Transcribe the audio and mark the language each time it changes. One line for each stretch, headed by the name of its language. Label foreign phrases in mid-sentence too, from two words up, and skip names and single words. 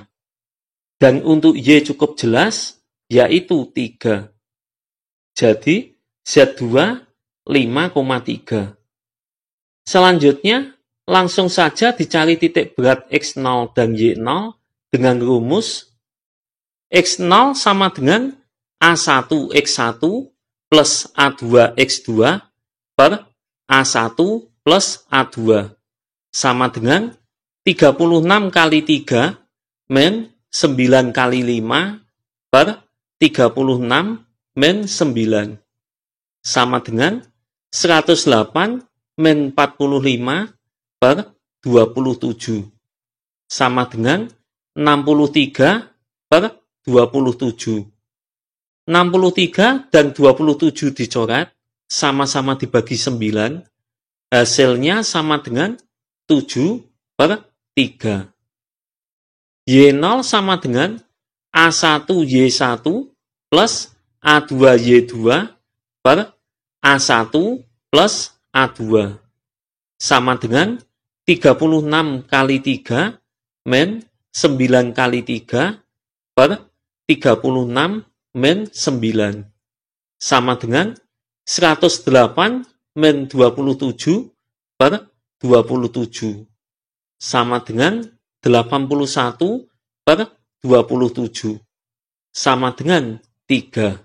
Indonesian: Dan untuk Y cukup jelas, yaitu 3. Jadi, Z2 5,3. Selanjutnya, langsung saja dicari titik berat X0 dan Y0 dengan rumus X0 sama dengan A1X1 plus A2X2 per A1 plus A2 sama dengan 36 kali 3 min 9 kali 5 per 36 min 9 sama dengan 108 min 45 per 27 sama dengan 63 per 27. 63 dan 27 dicoret, sama-sama dibagi 9, hasilnya sama dengan 7 per 3. Y0 sama dengan A1Y1 plus A2Y2 per A1 plus A2 sama dengan 36 kali 3 min 9 kali 3 per 36 min 9 sama dengan 108 min 27 per 27 sama dengan 81 per 27 sama dengan 3.